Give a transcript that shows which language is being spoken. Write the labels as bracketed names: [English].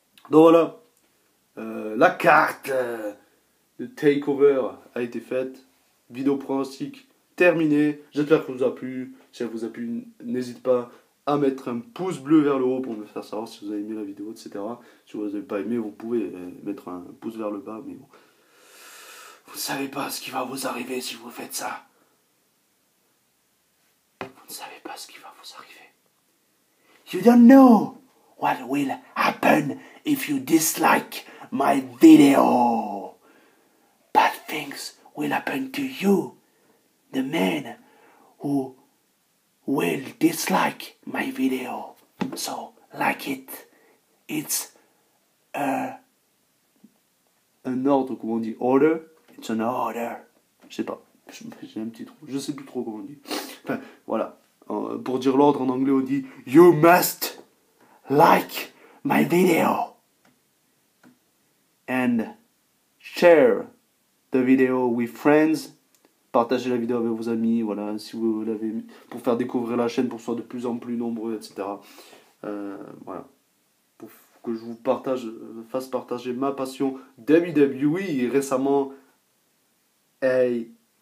[French] Donc voilà, la carte de TakeOver a été faite, vidéo pronostic terminée, j'espère que ça vous a plu, si ça vous a plu, n'hésitez pas à mettre un pouce bleu vers le haut pour me faire savoir si vous avez aimé la vidéo, etc. Si vous n'avez pas aimé, vous pouvez mettre un pouce vers le bas, mais bon. Vous ne savez pas ce qui va vous arriver si vous faites ça. Vous ne savez pas ce qui va vous arriver. [English] You don't know what will happen if you dislike my video. Bad things will happen to you, the man who will dislike my video. [French] So, like it. It's un ordre, comment on dit, order. It's an order. Je sais pas. J'ai un petit trou. Je sais plus trop comment on dit. Enfin, voilà. Pour dire l'ordre en anglais, on dit You must like my video. [English] And share the video with friends. [French] Partagez la vidéo avec vos amis, voilà, si vous l'avez, pour faire découvrir la chaîne, pour que ce soit de plus en plus nombreux, etc. Voilà. Pour que je vous fasse partager ma passion WWE et récemment AEW.